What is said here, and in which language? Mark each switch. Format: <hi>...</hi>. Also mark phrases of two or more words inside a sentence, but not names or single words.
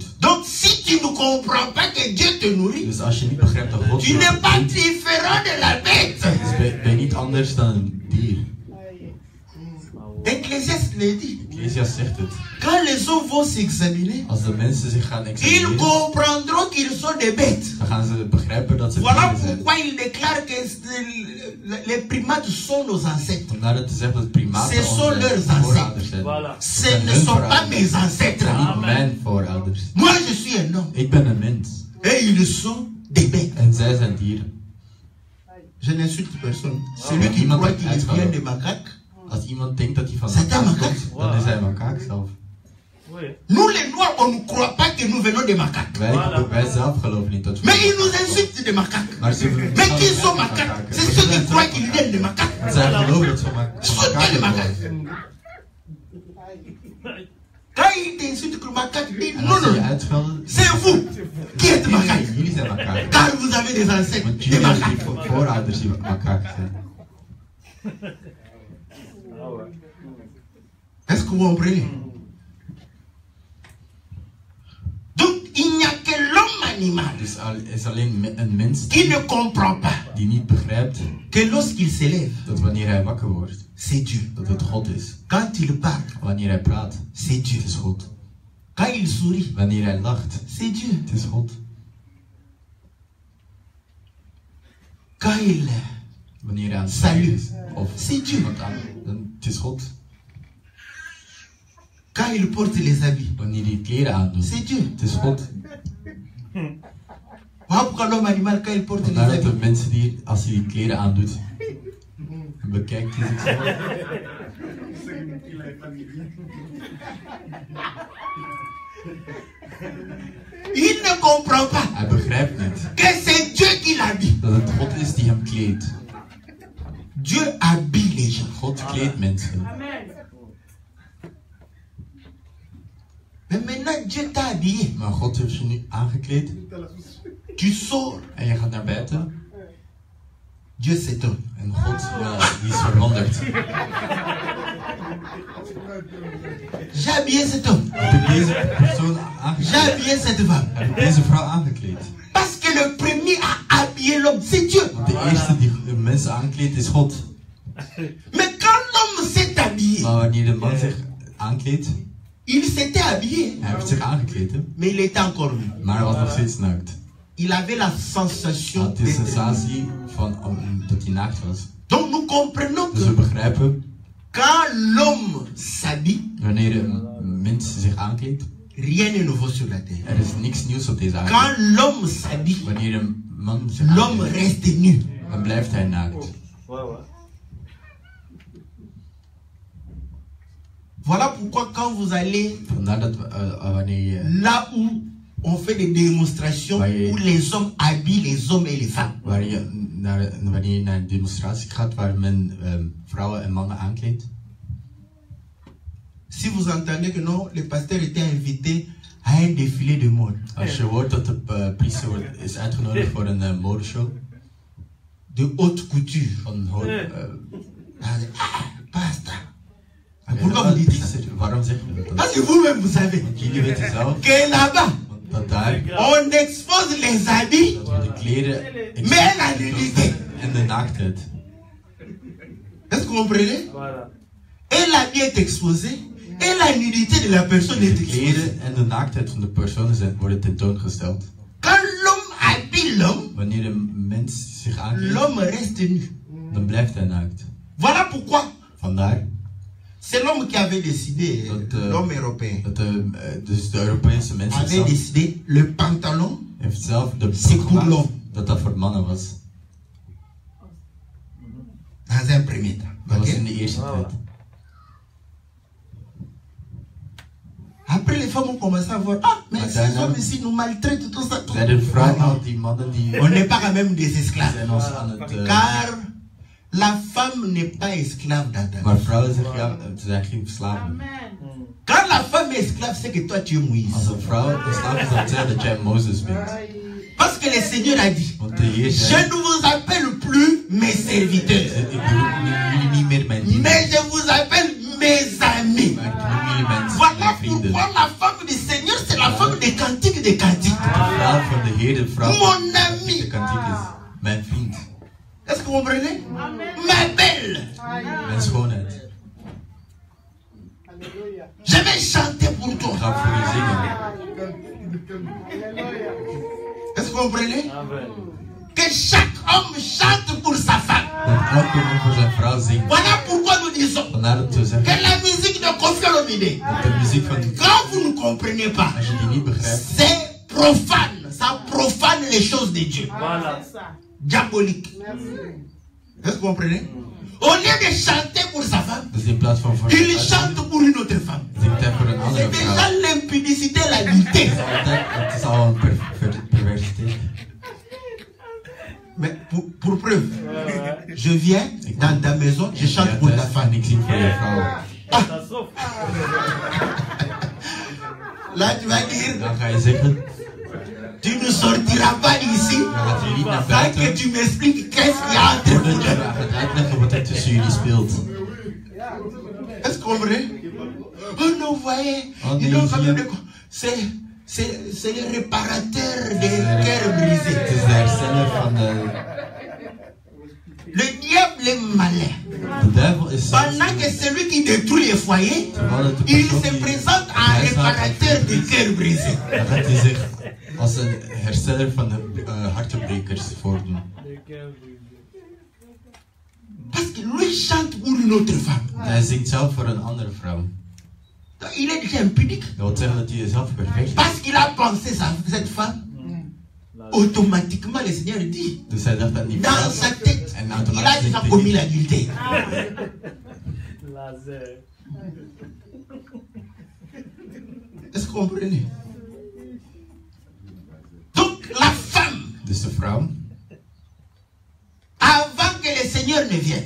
<fr>Donc si tu ne comprends pas que Dieu te nourrit,</fr> <nl>Dus als je niet begrijpt dat God</nl> <fr>tu</fr> <nl>je</nl> <fr>n'es pas</fr> <nl>voedt,</nl> <fr>différent de la bête.</fr> <nl>dus ben je niet anders dan een dier.</nl> <fr>Ecclésiaste le dit.</fr> <nl>Ecclesiastes zegt het.</nl> <fr>Quand les hommes vont s'examiner,</fr> <nl>Als de mensen zich gaan</nl> <fr>ils</fr> <nl>examineren,</nl> <fr>comprendront qu'ils sont des bêtes.</fr> <nl>dan gaan ze begrijpen dat ze</nl> <fr>Voilà</fr> <nl>dieren zijn.</nl> <fr>pourquoi il déclare que les primates sont nos ancêtres.</fr> <nl>Vandaar dat hij zegt dat primaten</nl> <fr>Ce sont leurs</fr> <nl>onze</nl> <fr>ancêtres.</fr> <nl>voorouders zijn.</nl> <fr>Voilà. Ce ne sont pas mes</fr> <nl>Het</nl> <fr>ancêtres.</fr> <nl>zijn niet mijn voorouders.</nl> <fr>Moi, je suis un homme.</fr> <nl>Ik ben een mens.</nl> <fr>Et ils sont des bêtes.</fr> <nl>En zij zijn dieren.</nl> <fr>Je n'insulte personne. Celui qui</fr> <nl>Iemand</nl> <fr>croit</fr> <nl>heeft</nl> <fr>qu'il vient</fr> <nl>uitgehaald.</nl> <fr>des macaques,</fr> <nl>Als iemand denkt dat hij van</nl> <fr>C'est un</fr> <nl>makaak</nl> <fr>macaque.</fr> <nl>komt, dan is hij een makaak zelf.</nl> <fr>Oui. nous les noirs, on ne croit pas que nous venons des macaques.</fr> <nl>Wij zelf geloven niet dat we...</nl> <fr>Mais ils nous insultent des macaques.</fr> <nl>Maar ze</nl> <fr>Mais qui sont macaques? C'est ceux qui croient qu'ils viennent des macaques.</fr> <nl>Zij geloven dat ze van</nl> <fr>Sont des</fr> <nl>makaken</nl> <fr>macaques.</fr> <nl>komen.</nl> <fr>Quand ils t'insultent que le macaque, dis</fr> <nl>En</nl> <fr>non,</fr> <nl>als ze je</nl> <fr>non,</fr> <nl>uitschelden,</nl> <fr>c'est vous qui êtes macaques.</fr> <nl>jullie zijn makaken.</nl> <fr>Car vous avez des ancêtres,</fr> <nl>Want</nl> <fr>des</fr> <nl>jullie hebben</nl> <fr>macaques.</fr> <nl>die voorouders die makaken zijn.</nl> <fr>Ah ouais. Est-ce que vous comprenez? Donc, il n'y a que l'homme animal</fr> <nl>Dus is alleen een mens</nl> <fr>qui ne comprend pas</fr> <nl>die niet begrijpt</nl> <fr>que lorsqu'il s'élève,</fr> <nl>dat wanneer hij wakker wordt,</nl> <fr>c'est Dieu.</fr> <nl>dat het God is.</nl> <fr>Quand il parle,</fr> <nl>Wanneer hij praat,</nl> <fr>c'est Dieu.</fr> <nl>het is God.</nl> <fr>Quand il sourit,</fr> <nl>Wanneer hij lacht,</nl> <fr>c'est Dieu.</fr> <nl>het is God.</nl> <fr>Quand il</fr> <nl>Wanneer hij aan het</nl> <fr>Salut.</fr> <nl>zingen is, of</nl> <fr>C'est Dieu.</fr> <nl>iemand aan, dan het is God.</nl> <fr>Quand il porte les habits,</fr> <nl>Wanneer hij kleren aandoet,</nl> <fr>c'est Dieu.</fr> <nl>het is God.</nl> <fr>Voilà pourquoi l'homme animal, quand il porte les</fr> <nl>Vandaar dat de</nl> <fr>habits,</fr> <nl>mensen die, als hij die kleren aandoet, bekijkt hij zichzelf.</nl> <fr>il ne comprend pas</fr> <nl>Hij begrijpt niet</nl> <fr>que c'est Dieu qui l'habille.</fr> <nl>dat het God is die hem kleedt.</nl> <fr>Dieu habille les gens.</fr> <nl>God kleedt mensen.</nl> <fr>Mais maintenant, Dieu t'a habillé.</fr> <nl>Maar God heeft je nu aangekleed</nl> <fr>Tu sors,</fr> <nl>en je gaat naar buiten.</nl> <fr>Dieu s'étonne.</fr> <nl>En God, ja, die is verwonderd.</nl> <fr>J'ai habillé cet homme.</fr> <nl>Heb ik deze persoon</nl> <fr>J'ai</fr> <nl>aangekleed?</nl> <fr>habillé cette femme.</fr> <nl>Heb ik deze vrouw aangekleed?</nl> <fr>Parce que le premier à habiller l'homme, c'est Dieu.</fr> <nl>Want de eerste die de mensen aankleedt is God.</nl> <fr>Mais quand l'homme s'est habillé,</fr> <nl>Maar wanneer de man zich aankleedt,</nl> <fr>il s'était habillé,</fr> <nl>hij heeft zich aangekleed, hè?</nl> <fr>mais il était encore nu.</fr> <nl>Maar hij was nog steeds naakt.</nl> <fr>Il avait la</fr> <nl>Hij</nl> <fr>sensation</fr> <nl>had de</nl> <fr>d'être nu.</fr> <nl>sensatie van dat hij naakt was.</nl> <fr>Donc nous comprenons</fr> <nl>Dus we</nl> <fr>que</fr> <nl>begrijpen,</nl> <fr>quand l'homme s'habille,</fr> <nl>wanneer een mens zich aankleedt,</nl> <fr>rien n'est nouveau sur la terre.</fr> <nl>er is niks nieuws op deze aarde.</nl> <fr>Quand l'homme s'habille,</fr> <nl>Wanneer een man zich</nl> <fr>l'homme</fr> <nl>aankleedt,</nl> <fr>reste nu.</fr> <nl>dan blijft hij naakt.</nl> <fr>Ouais, ouais. Voilà pourquoi quand vous allez</fr> <nl>Vandaar dat wanneer je,</nl> <fr>là où on fait des démonstrations Oui. où les hommes habillent les hommes et les femmes,</fr> <nl>wanneer je naar een demonstratie gaat waar men vrouwen en mannen aankleedt.</nl> <fr>si vous entendez que non, le pasteur était invité à un défilé de mode,</fr> <nl>Als je hoort dat de priester is uitgenodigd voor een modeshow</nl> <fr>de haute couture,</fr> <nl>van</nl> <fr>pasteur. Pourquoi vous dites ça?</fr> <nl>waarom zeg je dat?</nl> <fr>Parce que vous-même vous savez</fr> <nl>Want jullie weten zelf</nl> <fr>que là-bas,</fr> <nl>dat daar</nl> <fr>on expose les habits,</fr> <nl>dat we de kleren</nl> <fr>mais la nudité.</fr> <nl>en de naaktheid.</nl> <fr>Est-ce que vous comprenez? Voilà. Et l'habit est exposé, et la nudité de la personne est</fr> <nl>De</nl> <fr>exposée.</fr> <nl>kleren en de naaktheid van de personen worden tentoongesteld.</nl> <fr>Quand l'homme habille l'homme,</fr> <nl>Wanneer een mens zich aankleedt,</nl> <fr>l'homme reste nu.</fr> <nl>dan blijft hij naakt.</nl> <fr>Voilà pourquoi</fr> <nl>Vandaar</nl> <fr>c'est l'homme qui avait décidé, l'homme européen,</fr> <nl>dat dus de Europese mensen</nl> <fr>avait</fr> <nl>zelf</nl> <fr>décidé le pantalon,</fr> <nl>heeft zelf de</nl> <fr>C'est</fr> <nl>broek</nl> <fr>pour</fr> <nl>gemaakt</nl> <fr>l'homme.</fr> <nl>dat voor mannen was.</nl> <fr>dans un premier temps.</fr> <nl>Dat was</nl> <fr>Ok?</fr> <nl>in de eerste tijd.</nl> <fr>Après, les femmes ont commencé à voir, ah, mais</fr> <nl>Maar</nl> <fr>ces</fr> <nl>daarna-</nl> <fr>hommes ici nous maltraitent, tout ça. Tout.</fr> <nl>Zeiden vrouwen</nl> <fr>Ah, non.</fr> <nl>al die mannen die</nl> <fr>On n'est pas quand même des esclaves.</fr> <nl>zijn ons aan het...</nl> <fr>Car la femme n'est pas esclave d'Adam.</fr> <nl>maar vrouwen zeggen ja, ze zijn geen slaven.</nl> <fr>Quand la femme est esclave, c'est que toi tu es Moïse.</fr> <nl>Als een vrouw een slaaf is, dan zeggen dat jij Mozes bent.</nl> <fr>Parce que le Seigneur a dit,</fr> <nl>Want de Heer</nl> <fr>je</fr> <nl>zei,</nl> <fr>ne vous appelle plus mes serviteurs,</fr> <nl>ik bedoel jullie niet meer mijn dienst,</nl> <fr>mais je vous appelle mes amis.</fr> <nl>maar ik noem jullie mijn</nl> <fr>Voilà</fr> <nl>vrienden.</nl> <fr>pourquoi la femme du Seigneur, c'est la femme des cantiques des cantiques.</fr> <nl>De vrouw van de Heer, de vrouw van</nl> <fr>Mon</fr> <nl>de</nl> <fr>ami.</fr> <nl>kantiek is mijn vriend,</nl> <fr>Est-ce que vous comprenez? Ma belle.</fr> <nl>mijn schoonheid.</nl> <fr>Je vais chanter pour</fr> <nl>Ik</nl> <fr>toi.</fr> <nl>ga voor je zingen.</nl> <fr>Est-ce Est-ce que vous comprenez? Amen. Que chaque homme chante pour sa femme.</fr> <nl>Dat elke man voor zijn vrouw zingt.</nl> <fr>Voilà pourquoi nous disons</fr> <nl>Vandaar dat we</nl> <fr>que</fr> <nl>zeggen</nl> <fr>la musique de Koffi Olomide,</fr> <nl>dat de muziek van</nl> <fr>quand vous ne comprenez pas,</fr> <nl>als je die niet begrijpt,</nl> <fr>c'est profane. Ça profane les choses de Dieu. Voilà. Diabolique. Est-ce que vous comprenez? Au lieu de chanter pour sa femme,</fr> <nl>dus in plaats van voor</nl> <fr>il chante pour une autre femme.</fr> <nl>zingt hij voor een andere</nl> <fr>C'est</fr> <nl>vrouw.</nl> <fr>déjà l'impudicité, la nudité.</fr> <nl>Het is al een perversiteit.</nl> <fr>Mais pour preuve, je viens dans ta maison, je chante pour ta femme.</fr> <nl>En ik zing voor je vrouw.</nl> <fr>Ça souffre. Là, tu vas dire,</fr> <nl>Dan ga je zeggen,</nl> <fr>tu ne sortiras pas ici</fr> <nl>dan gaat je niet naar</nl> <fr>sans que</fr> <nl>buiten.</nl> <fr>tu m'expliques qu'est-ce qu'il y a entre</fr> <nl>Voordat</nl> <fr>vous</fr> <nl>je</nl> <fr>deux.</fr> <nl>gaat uitleggen wat er tussen jullie speelt.</nl> <fr>Est-ce que vous comprenez? Oh non, vous voyez, Oh, il doit mais quand même il- de- c'est le réparateur des cœurs brisés.</fr> <nl>Het is de hersteller van de...</nl> <fr>Le diable est malin.</fr> <nl>De duivel is</nl> <fr>Pendant que celui qui détruit les foyers,</fr> <nl>terwijl het de</nl> <fr>il</fr> <nl>persoon</nl> <fr>se</fr> <nl>die</nl> <fr>présente en réparateur des cœurs brisés.</fr> <nl>dan gaat hij zich als een hersteller van de hartenbrekers voordoen.</nl> <fr>Parce que lui chante pour une autre femme.</fr> <nl>Hij zingt zelf voor een andere vrouw.</nl> <fr>Donc, il est déjà impudique.</fr> <nl>Dat wil zeggen dat hij zelf perfect is.</nl> <fr>Parce qu'il a pensé cette femme. Automatiquement, le Seigneur dit,</fr> <nl>Dus hij dacht dat niet</nl> <fr>dans sa tête,</fr> <nl>En</nl> <fr>il a</fr> <nl>automatisch</nl> <fr>déjà</fr> <nl>zingt</nl> <fr>commis</fr> <nl>hij.</nl> <fr>l'adultère.</fr> <nl>Laser.</nl> <fr>Est-ce que vous comprenez? Donc, la femme,</fr> <nl>Dus de vrouw,</nl> <fr>avant que le Seigneur ne vienne,</fr>